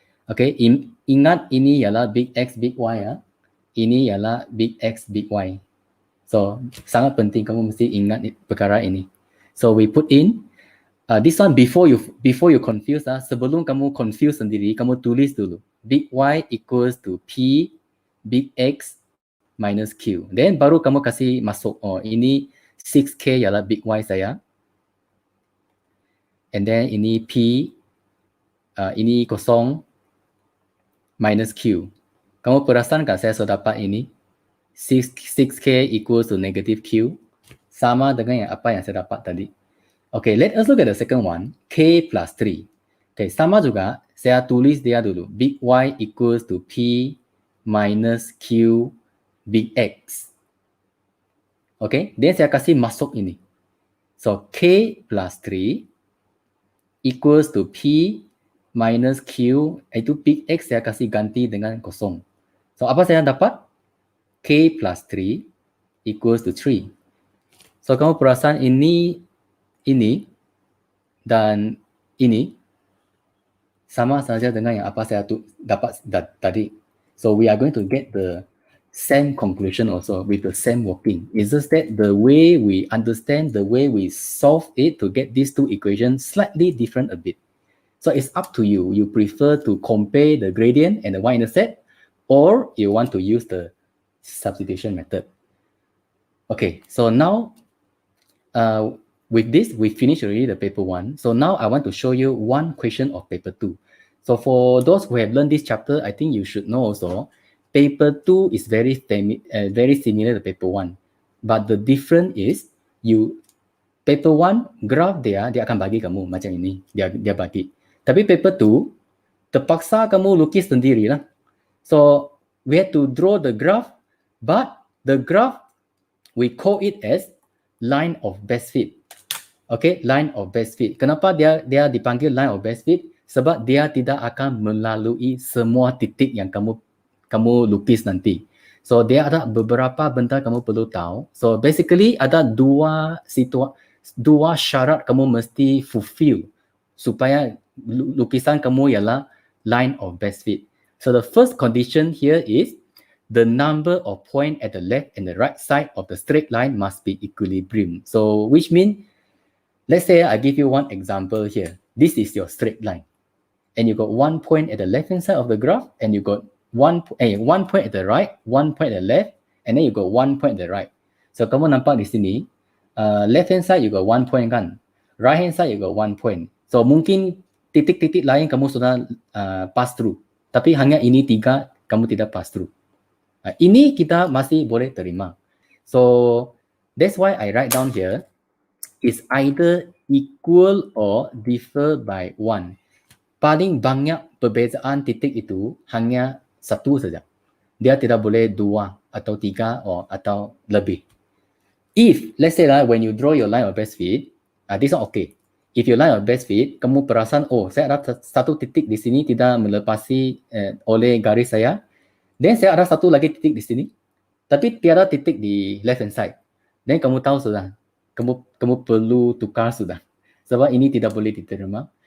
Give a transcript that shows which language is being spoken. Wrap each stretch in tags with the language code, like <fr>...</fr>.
<ms>Okay, ingat ini ialah big X, big Y ya. Ini ialah big X, big Y. So, sangat penting kamu mesti ingat perkara ini.</ms> <en>So, we put in this one before you confuse.</en> <ms>Sebelum kamu confuse sendiri, kamu tulis dulu.</ms> <en>Big Y equals to P, big X minus Q.</en> <ms>Then baru kamu kasih masuk. Oh, ini 6K ialah big Y saya. And then ini P, ini kosong minus Q. Kamu perasan tak saya sudah dapat ini?</ms> <en>6K equals to negative Q.</en> <ms>Sama dengan apa yang saya dapat tadi.</ms> <en>Okay, let us look at the second one.</en> <ms>K plus 3. Okay, sama juga. Saya tulis dia dulu.</ms> <en>Big Y equals to P minus Q big X. Okay, then</en> <ms>saya kasih masuk ini.</ms> <en>So, K plus 3 equals to P</en> <ms>minus Q, itu peak X saya kasih ganti dengan kosong. So, apa saya dapat?</ms> <en>K plus 3 equals to 3.</en> <ms>So, kamu perasan ini, dan ini sama saja dengan yang apa saya dapat tadi.</ms> <en>So, we are going to get the same conclusion also with the same working. It's just that the way we understand, the way we solve it to get these two equations slightly different a bit. So it's up to you. You prefer to compare the gradient and the y-intercept, or you want to use the substitution method. Okay, so now with this, we finished already the paper 1. So now I want to show you one question of paper 2. So for those who have learned this chapter, I think you should know also, paper 2 is very similar to paper 1. But the difference is,</en> <ms>paper 1, graph dia akan bagi kamu macam ini. Dia bagi. Tapi paper 2, terpaksa kamu lukis sendirilah.</ms> <en>So, we have to draw the graph, but the graph, we call it as line of best fit. Okay, line of best fit.</en> <ms>Kenapa dia dipanggil</ms> <en>line of best fit?</en> <ms>Sebab dia tidak akan melalui semua titik yang kamu lukis nanti. So, dia ada beberapa benda kamu perlu tahu. So, basically ada dua syarat kamu mesti fulfill supaya lukisan kamu ialah line of best fit.</ms> <en>So, the first condition here is the number of point at the left and the right side of the straight line must be equilibrium. So, which means, let's say I give you one example here. This is your straight line. And you got 1 point at the left-hand side of the graph, and you got 1 point at the right, 1 point at the left, and then you got 1 point at the right. So,</en> <ms>kamu nampak di sini,</ms> <en>left-hand side you got 1 point kan? Right-hand side you got 1 point. So,</en> <ms>mungkin titik-titik lain kamu sudah</ms> <en>pass through.</en> <ms>Tapi hanya ini 3 kamu tidak pass through. Ini kita masih boleh terima.</ms> <en>So, that's why I write down here, is either equal or differ by 1.</en> <ms>Paling banyak perbezaan titik itu hanya 1 saja. Dia tidak boleh 2 atau 3 atau lebih.</ms> <en>If, let's say lah, when you draw your line of best fit, this one okay. If your line of best fit,</en> <ms>kamu perasan, saya ada satu titik di sini tidak melepasi oleh garis saya. Then saya ada satu lagi titik di sini, tapi tiada titik di left hand side. Then kamu tahu sudah, kamu perlu tukar sudah. Sebab ini tidak boleh diterima.</ms>